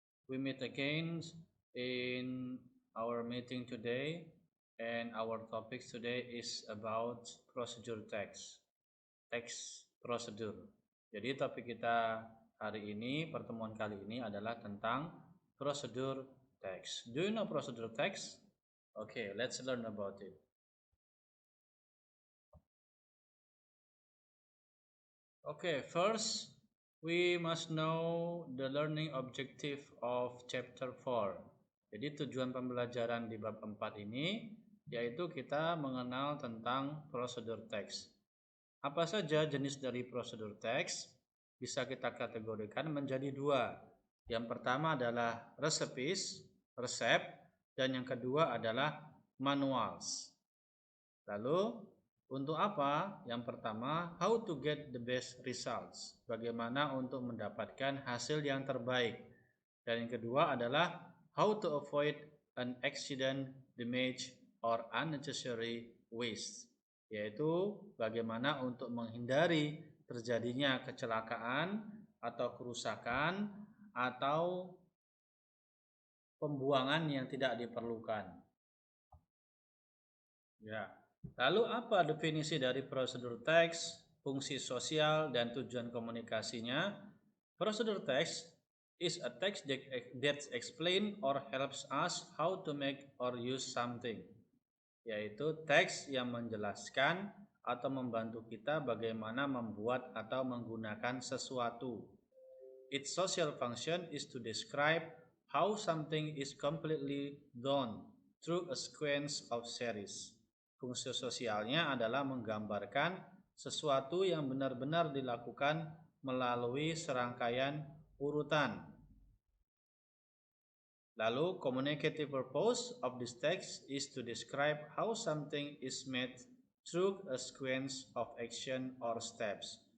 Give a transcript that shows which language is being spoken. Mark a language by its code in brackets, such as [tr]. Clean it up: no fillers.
[en] We meet again in our meeting today, and our topic today is about procedure text, text procedure. [id] Jadi topik kita hari ini, pertemuan kali ini adalah tentang prosedur text. [en] Do you know procedure text? Okay, let's learn about it. Okay, first we must know the learning objective of chapter 4. [id] Jadi tujuan pembelajaran di bab 4 ini yaitu kita mengenal tentang prosedur teks. Apa saja jenis dari prosedur teks? Bisa kita kategorikan menjadi dua. Yang pertama adalah recipes, resep, dan yang kedua adalah manuals. Lalu untuk apa? Yang pertama, [en] how to get the best results. [id] Bagaimana untuk mendapatkan hasil yang terbaik. Dan yang kedua adalah [en] how to avoid an accident, damage, or unnecessary waste. [id] Yaitu bagaimana untuk menghindari terjadinya kecelakaan atau kerusakan atau pembuangan yang tidak diperlukan. Ya. Lalu apa definisi dari prosedur teks, fungsi sosial, dan tujuan komunikasinya? [en] Prosedur teks is a text that explain or helps us how to make or use something. [id] Yaitu teks yang menjelaskan atau membantu kita bagaimana membuat atau menggunakan sesuatu. [en] Its social function is to describe how something is completely done through a sequence of series. [id] Fungsi sosialnya adalah menggambarkan sesuatu yang benar-benar dilakukan melalui serangkaian urutan. [en] Lalu, communicative purpose of this text is to describe how something is made through a sequence of action or steps.